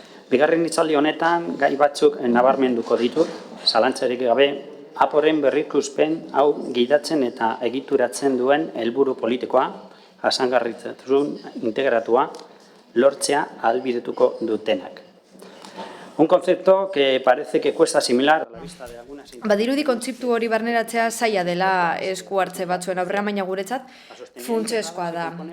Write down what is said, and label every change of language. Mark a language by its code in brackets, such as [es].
[eu] Bigarren hitzaldi honetan gai batzuk nabarmenduko ditut, zalantzarik gabe, aporen berrikuspen hau gidatzen eta egituratzen duen helburu politikoa, jasangarritasun integratua, lortzea ahalbidetuko dutenak. [es] Un concepto que parece que cuesta asimilar a la vista de algunas... [eu] Badirudi kontzeptu hori barneratzea zaila dela esku hartze batzuen aurrean, baina guretzat funtsezkoa da.